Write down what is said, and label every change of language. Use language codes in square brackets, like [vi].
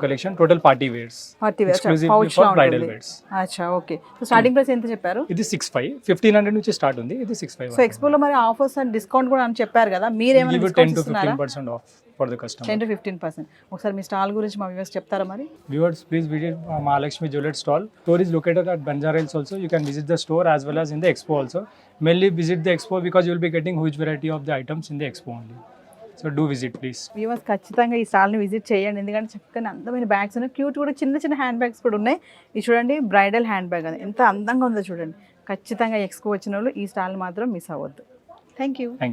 [en] Collection total party wears, exclusively for bridal wears. [te] అచ్చా okay. So starting price ఎంత చెప్పారు? ఇది 65, 1500 నుంచి స్టార్ట్ ఉంది, ఇది 65. సో ఎక్స్పోలో మరి ఆఫర్స్ అండ్ డిస్కౌంట్ కూడా అని చెప్పారు కదా, మీరు ఏమైనా [en] 10 to 15% off for the customer. 10 to 15%. [te] ఒకసారి మీ స్టాల్ గురించి మా వ్యూవర్స్ చెప్తారా మరి? [en] Viewers, please visit Mahalakshmi Jewelry stall. Store is located at Banjara Hills also. You can visit the store as well as in the expo also. Mainly visit the expo because you will be getting huge variety of the items in the expo only. So do visit please. [te] Viewers ఖచ్చితంగా ఈ స్టాల్ని visit చేయండి, ఎందుకంటే చక్కగా అందమైన bags ఉన్నాయి, cute కూడా చిన్న చిన్న హ్యాండ్ బ్యాగ్స్ కూడా ఉన్నాయి. ఇది చూడండి బ్రైడల్ హ్యాండ్ బ్యాగ్, అది ఎంత అందంగా ఉందో చూడండి. ఖచ్చితంగా ఎక్స్పో వచ్చిన వాళ్ళు ఈ స్టాల్ మాత్రం మిస్ అవ్వద్దు. Thank you.